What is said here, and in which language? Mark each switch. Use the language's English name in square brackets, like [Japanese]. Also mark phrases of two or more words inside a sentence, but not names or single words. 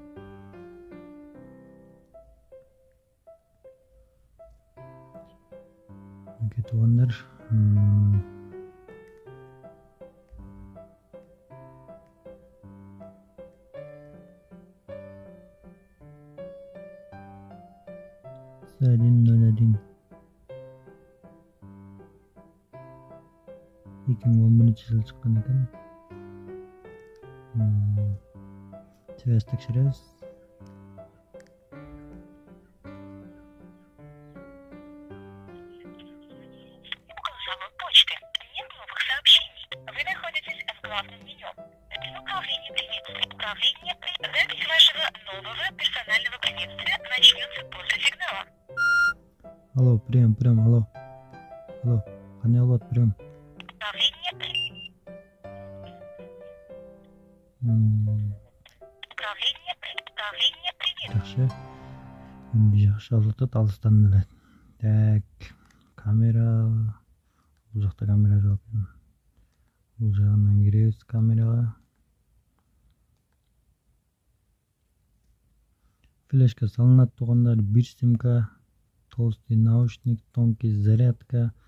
[Kyrgyz] Мынакей туугандар, Sirin 01 2011-жылы чыккан экен. Связь текшеребиз. [Russian] Указала почты. Нет новых сообщений. Вы находитесь в главном меню. Для управления приветствием. Запись вашего нового персонального приветствия начнется после сигнала. Алло, прием, алло. Алло, [Kyrgyz] кандай болот, [Russian] прием. Управление привет. [Kyrgyz] Жакшы. Жакшы алып атат, алыстан эле. [Russian] Так, камера. [Kyrgyz] Бул жакта камера жок экен. Бул жагынан киребиз камерага. Флешка салынат туугандар, 1 симка, [Russian] толстый наушник, тонкий зарядка.